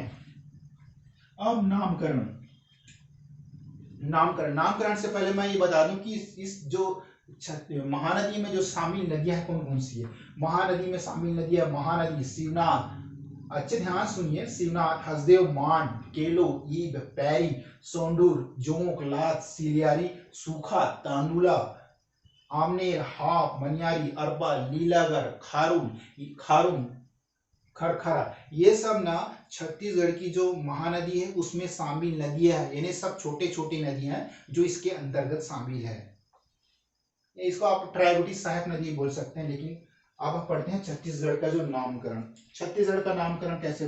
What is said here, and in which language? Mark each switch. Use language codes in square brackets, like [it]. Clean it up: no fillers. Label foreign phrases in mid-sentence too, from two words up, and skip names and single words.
[hi] अब नामकरण से पहले मैं ये बता दूं कि इस जो महानदी में जो शामिल नदियां हैं कौन कौन सी है। महानदी में शामिल नदी है महानदी शिवनाथ, अच्छे ध्यान सुनिए, शिवनाथ, हसदेव, मांड, केलो, ईब, पैरी, सोंडूर, जोंक, लात, सिलियारी, सूखा, तांदुला, आमनेर, हाप, मनियारी, अरबा, लीलागर, खारुम, खरखरा, ये सब ना छत्तीसगढ़ की जो महानदी है उसमें शामिल नदियां हैं। यानी सब छोटे छोटे नदियां हैं जो इसके अंतर्गत शामिल है। इसको आप ट्राइबूटी सहायक नदी बोल सकते हैं। लेकिन अब हम पढ़ते हैं छत्तीसगढ़ का जो नामकरण। छत्तीसगढ़ का नामकरण कैसे?